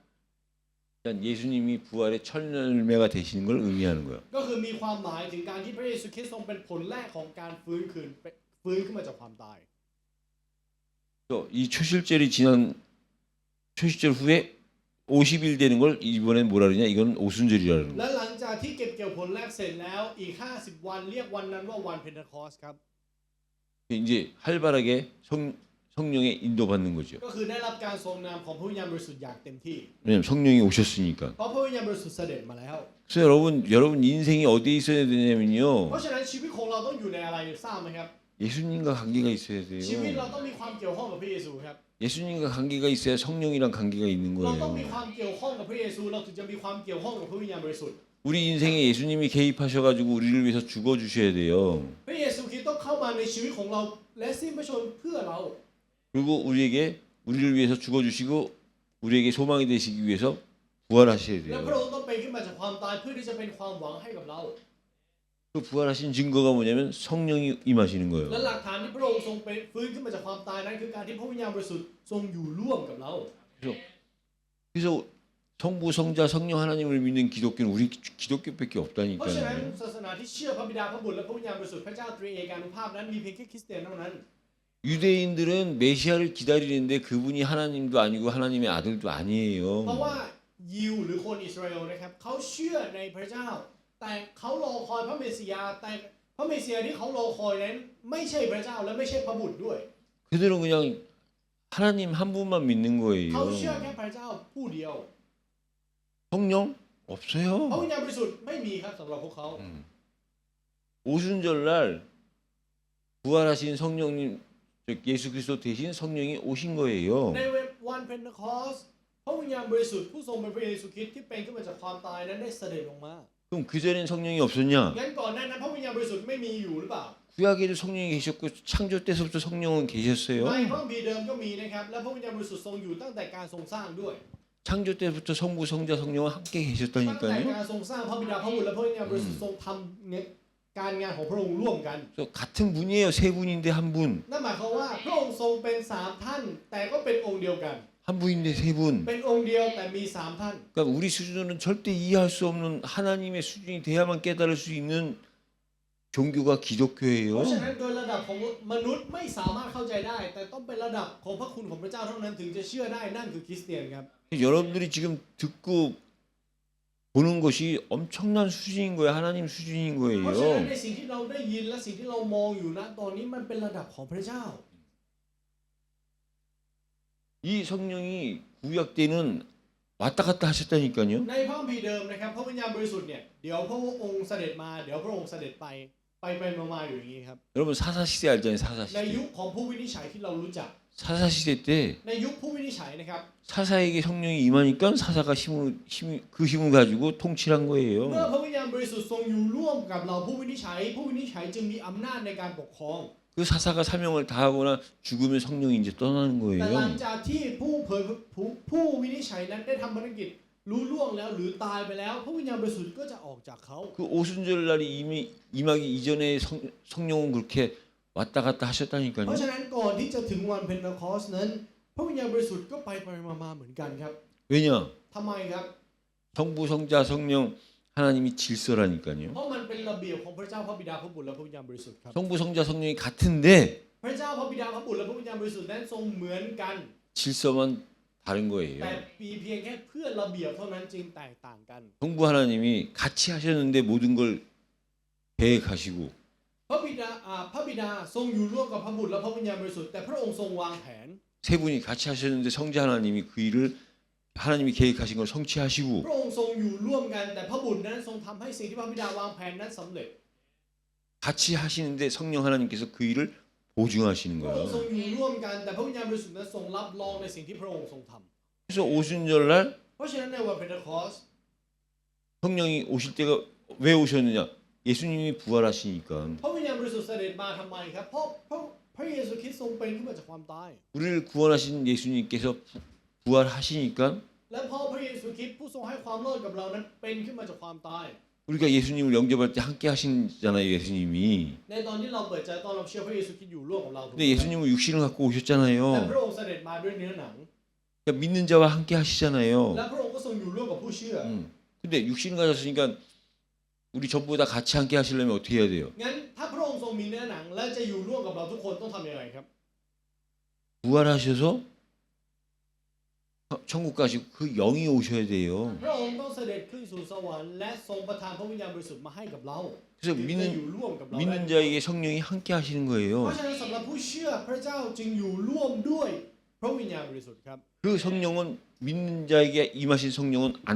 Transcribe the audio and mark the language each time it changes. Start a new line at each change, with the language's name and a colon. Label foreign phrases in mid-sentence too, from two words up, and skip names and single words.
Korean: 그러니까 예수님이 부활의 첫 열매가 되시는 걸 의미하는 거예요.
Thai: ก็คือมีความหมายถึงการที่พระเยซูคริสต์ทรงเป็นผลแรกของการฟื้นขึ้นมาจากความตาย
Korean: 또 이 초실절이 지난 초실절 후에 50일 되는 걸 이번엔 뭐라 그러냐? 이건 오순절이라는
Thai: และ
Korean: 거예요.
Thai: หลังจากที่เก็บเกี่ยวผลแรกเสร็จแล้วอีก50วันเรียกวันนั้นว่าวันเพนเทคอสครับ
Korean: 이제 활발하게 성령의 인도받는 거죠.
Thai: ก็คือได้รับการทรงนำของพระวิญญาณบริสุทธิ์อย่างเต็มที่
Korean: 왜냐면 성령이 오셨으니까.
Thai: เพราะพระวิญญาณบริสุทธิ์เสด็จมาแล้ว
Korean: 그래서 여러분 인생이 어디에 있어야
Thai: เพ
Korean: 되냐면요.
Thai: ราะฉะนั้นชีวิตของเราต้องอยู่ในอะไรทราบไหมครับ
Korean: 예수님과 관계가 있어야
Thai: ชีวิต
Korean: 돼요.
Thai: เราต้องมีความเกี่ยวข้องกับพระเยซูครับ
Korean: 예수님과 관계가 있어야 성령이랑 관계가 있는
Thai: เราต้องมี
Korean: 거예요.
Thai: ความเกี่ยวข้องกับพระเยซูเราถึงจะมีความเกี่ยวข้องกับพระวิญญาณบริสุทธิ์
Korean: 우리 인생에 예수님이 개입하셔가지고 우리를 위해서 죽어주셔야 돼요.
Thai: พระเยซูคริสต์ต้องเข้ามาในชีวิตของเราและสิ้นพระชนม์เพื่อเรา
Korean: 그리고 우리를 위해서 죽어주시고 우리에게 소망이 되시기 위해서 부활하셔야
Thai: และพระ
Korean: 돼요.
Thai: องค์ต้องเป็นขึ้นมาจากความตายเพื่อที่จะเป็นความหวังให้กับเรา
Korean: 그 부활하신 증거가 뭐냐면 성령이 임하시는
Thai: และ
Korean: 거예요.
Thai: หลักฐานที่พระองค์ทรงเป็นฟื้นขึ้นมาจากความตายนั้นคือการที่พระวิญญาณบริสุทธิ์ทรงอยู่ร่วมกับเรา
Korean: 그래서 성부, 성자, 성령 하나님을 믿는 기독교는 우리 기독교밖에
Thai: เพราะฉะนั้น
Korean: 없다니까요.
Thai: ศาสนาที่เชื่อพระบิดาพระบุตรและพระวิญญาณบริสุทธิ์พระเจ้าตรีเอกานุภาพนั้นมีเพียงแค่คริสเตียนเท่านั้น
Korean: 유대인들은 메시아를 기다리는데 그분이 하나님도 아니고 하나님의 아들도
Thai: เพราะ
Korean: 아니에요.
Thai: ว่ายิวหรือคนอิสราเอลนะครับเขาเชื่อในพระเจ้า แต่เขารอคอยพระเมสสิยาแต่พระเมสสิยาที่เขารอคอยนั้นไม่ใช่พระเจ้าและไม่ใช่พระบุตรด้วย
Korean: 그들은 그냥 하나님 한 분만 믿는
Thai: เขาเชื่อ
Korean: 거예요.
Thai: แค่พระเจ้าผู้เดียว
Korean: 성령
Thai: พระ
Korean: 없어요.
Thai: วิญญาณบริสุทธิ์ไม่มีครับสำหรับพวกเขา
Korean: 오순절날 부활하신 성령님 예수 그리스도 대신 성령이 오신 거예요.
Thai: ในวันเพนเทคอสพระวิญญาณบริสุทธิ์ผู้ทรงเป็นพระเยซูคริสต์ที่เป็นขึ้นมาจากความตายนั้นได้เสด็จลงมา
Korean: 그럼 그 전엔 성령이 없었냐?
Thai: งั้นก่อนหน้านั้นพระวิญญาณบริสุทธิ์ไม่มีอยู่หรือเปล่า
Korean: 구약에도 성령이 계셨고 창조 때서부터 성령은
Thai: ใน
Korean: 계셨어요.
Thai: พระคัมภีร์เดิมก็มีนะครับและพระวิญญาณบริสุทธิ์ทรงอยู่ตั้งแต่การทรงสร้างด้วย
Korean: 창조 때부터 성부, 성자, 성령은 함께
Thai: ตั้งแต่
Korean: 계셨다니까요.
Thai: การทรงสร้างพระบิดาพระบุตรและพระวิญญาณบริสุทธิ์ทรงทำเนี่ยการงานของพระองค์ร่วมกัน
Korean: 그래서 같은 분이에요. 세 분인데 한 분.
Thai: นั่นหมายความว่าพระองค์ทรงเป็น3ท่านแต่ก็เป็นองค์เดียวกัน
Korean: 한 분인데 세 분.
Thai: เป็นองค์เดียวแต่มี3ท่าน
Korean: 그러니까 우리 수준으로는 절대 이해할 수 없는 하나님의 수준이 돼야만 깨달을 수 있는 종교가
Thai: เพ
Korean: 기독교예요.
Thai: ราะฉะนั้นโดยระดับของมนุษย์ไม่สามารถเข้าใจได้ แต่ต้องเป็นระดับของพระคุณของพระเจ้าเท่านั้นถึงจะเชื่อได้นั่นคือคริสเตียนครับ
Korean: 여러분들이 지금 듣고 보는 것이 엄청난 수준인 거예요. 하나님 수준인
Thai: เพราะฉะนั้น
Korean: 거예요.
Thai: ในสิ่งที่เราได้ยินและสิ่งที่เรามองอยู่นะตอนนี้มันเป็นระดับของพระเจ้า
Korean: 이 성령이 구약 때는 왔다 갔다 하셨다니까요.
Thai: ในพระคัมภีร์เดิมนะครับพระวิญญาณบริสุทธิ์เนี่ยเดี๋ยวพระองค์เสด็จมาเดี๋ยวพระองค์เสด็จไปมาอยู่อย่างนี้ครับ
Korean: 여러분 사사 시대 알잖아요. 사사
Thai: ในยุ
Korean: 시대.
Thai: คของผู้วินิจฉัยที่เรารู้จัก
Korean: 사사 시대 때
Thai: ในยุคผู้วินิจฉัยนะครับ
Korean: 사사에게 성령이 임하니까 사사가 그 힘을 가지고 통치한
Thai: เมื่อ
Korean: 거예요.
Thai: พระวิญญาณบริสุทธิ์ทรงอยู่ร่วมกับเราผู้วินิจฉัยจึงมีอำนาจในการปกครอง
Korean: 그 사사가 사명을 다하거나 죽으면 성령이 이제 떠나는
Thai: แต่หลัง
Korean: 거예요.
Thai: จากที่ผู้วินิจฉัยนั้นได้ทำภารกิจรู้ล่วงแล้วหรือตายไปแล้วพระวิญญาณบริสุทธิ์ก็จะออกจากเขา
Korean: 그 오순절 날이 이미 임하기 이전에 성령은 그렇게 왔다 갔다
Thai: เพ
Korean: 하셨다니까요.
Thai: ราะฉะนั้นก่อนที่จะถึงวันเพนเทคอสต์นั้นพระวิญญาณบริสุทธิ์ก็ไปมาเหมือนกันครับ
Korean: 왜냐?
Thai: ทำไมครับ
Korean: 성부, 성자, 성령 하나님이 질서라니까요.
Thai: เพราะมันเป็นระเบียบของพระเจ้าพระบิดาพระบุตรและพระวิญญาณบริสุทธิ์ครับ
Korean: 성부, 성자, 성령이 같은데
Thai: พระเจ้าพระบิดาพระบุตรและพระวิญญาณบริสุทธิ์นั้นทรงเหมือนกัน
Korean: 질서만 다른
Thai: แต่
Korean: 거예요.
Thai: มีเพียงแค่เพื่อระเบียบเท่านั้นจึงแตกต่างกัน
Korean: 성부 하나님이 같이 하셨는데 모든 걸 계획하시고
Thai: พระบิดาทรงอยู่ร่วมกับพระบุตรและพระวิญญาณบริสุทธิ์แต่พระองค์ทรงวางแผน
Korean: 세 분이 같이 하셨는데 성자 하나님이 그 일을 하나님이 계획하신 걸
Thai: พ
Korean: 성취하시고
Thai: ระองค์ทรงอยู่ร่วมกันแต่พระบุตรนั้นทรงทำให้สิ่งที่พระบิดาวางแผนนั้นสำเร็จ
Korean: 같이 하시는데 성령 하나님께서 그 일을 보증하시는
Thai: พระองค์ทรง
Korean: 거예요.
Thai: อยู่ร่วมกันแต่พระวิญญาณบริสุทธิ์นั้นทรงรับรองในสิ่งที่พระองค์ทรงทำ
Korean: 그래서 오순절 날
Thai: เพราะฉะนั้นในวันเพนเทคอสต์
Korean: 성령이 오실 때가 왜 오셨느냐? 예수님이 부활하시니까
Thai: พระวิญญาณบริสุทธิ์เสด็จมาทำไมครับเพราะพระเยซูคริสต์ทรงเป็นขึ้นมาจากความตาย
Korean: 우리를 구원하신 예수님께서 부활하시니까
Thai: และเพราะพระเยซูคริสต์ผู้ทรงให้ความรอดกับเรานั้นเป็นขึ้นมาจากความตาย
Korean: 우리가 예수님을 영접할 때 함께 하시잖아요. 예수님이.
Thai: ในตอนที่เราเปิดใจตอนเราเชื่อพระเยซูคริสต์อยู่ร่วมกับเราถูกไหม
Korean: 근데 예수님은 육신을 갖고
Thai: แต่
Korean: 오셨잖아요.
Thai: พระองค์เสด็จมาด้วยเนื้อหนัง
Korean: 그러니까 믿는 자와 함께 하시잖아요.
Thai: และพระองค์ก็ทรงอยู่ร่วมกับผู้เชื่อ
Korean: 근데 육신을 가졌으니까 우리 전부 다 같이 함께 하시려면 어떻게 해야 돼요?
Thai: งั้นถ้าพระองค์ทรงมีเนื้อหนังและจะอยู่ร่วมกับเราทุกคนต้องทำยังไงครับ
Korean: 부활하셔서 천국 가시고 그 영이 오셔야 돼요.
Thai: พระองค์ต้องเสด็จขึ้นสู่สวรรค์และทรงประทานพระวิญญาณบริสุทธิ์มาให้กับเรา
Korean: 그래서
Thai: จึงจะอยู่ร่วมกับเราได้
Korean: 믿는 자에게 성령이 함께 하시는
Thai: เพ
Korean: 거예요.
Thai: ราะฉะนั้นสำหรับผู้เชื่อพระเจ้าจึงอยู่ร่วมด้วยพระวิญญาณบริสุทธิ์ครับ
Korean: 그 성령은 믿는 자에게 임하신 성령은 안